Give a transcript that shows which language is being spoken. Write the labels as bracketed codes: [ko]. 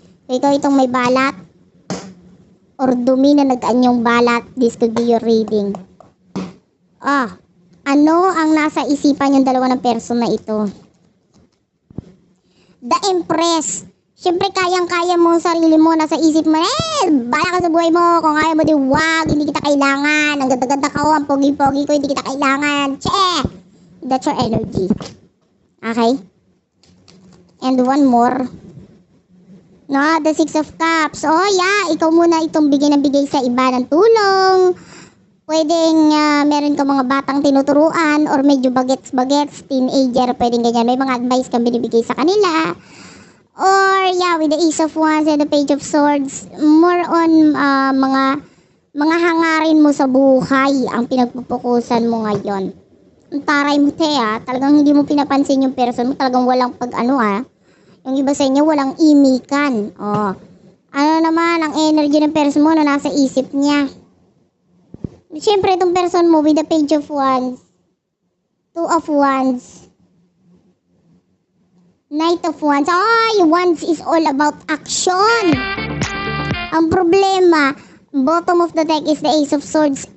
[tl] So, ikaw itong may balat, or dumi na nag-anyong balat, [en] this could be your reading. [tl] Ano ang nasa isipan yung dalawa ng person na ito? The Empress. Siyempre, kayang-kaya mo sarili mo, nasa isip mo, bala ka sa buhay mo, kung kaya mo din, wag, hindi kita kailangan, ang ganda-ganda ko, ang pogi-pogi ko, hindi kita kailangan, [en] that's your energy. [tl] Okay? [en] And one more. No, the Six of Cups. [tl] Oh, yeah, ikaw muna itong bigay na bigay sa iba ng tulong. Pwedeng meron ka mga batang tinuturuan, or medyo bagets, teenager, pwedeng ganyan. May mga advice kang binibigay sa kanila. [en] Or yeah, with the Ace of Wands and the Page of Swords, more on [tl] mga hangarin mo sa buhay ang pinagpupukusan mo ngayon. Ang taray mo, talagang hindi mo pinapansin yung person mo, talagang walang yung iba sa inyo walang imikan. Ano naman ang energy ng person mo na nasa isip niya? Siyempre itong person mo with the Page of Wands, Two of Wands, Knight of Wands. [en] Wands is all about action. [tl] Ang problema, [en] bottom of the deck is the Ace of Swords.